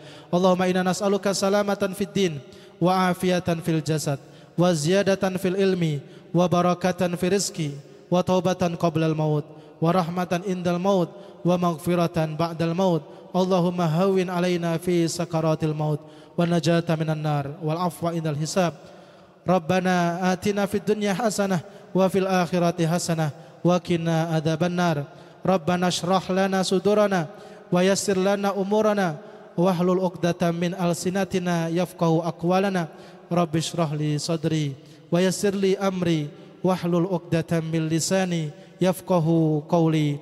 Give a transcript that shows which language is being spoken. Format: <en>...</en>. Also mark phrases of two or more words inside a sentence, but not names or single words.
<ar>اللهم إنا نسألك سلامة في الدين وعافية في الجسد وزيادة في العلم وبركة في الرزق وتوبة قبل الموت ورحمة عند الموت ومغفرة بعد الموت. اللهم هون علينا في سكرات الموت والنجاة من النار والعفو عند الحساب. ربنا آتنا في الدنيا حسنة وفي الآخرة حسنة وقنا عذاب النار. ربنا اشرح لنا صدورنا ويسر لنا أمورنا واحلل العقدة من ألسنتنا يفقهوا أقوالنا. رب اشرح لي صدري ويسر لي أمري واحلل العقدة من لساني يفقهوا قولي.</ar>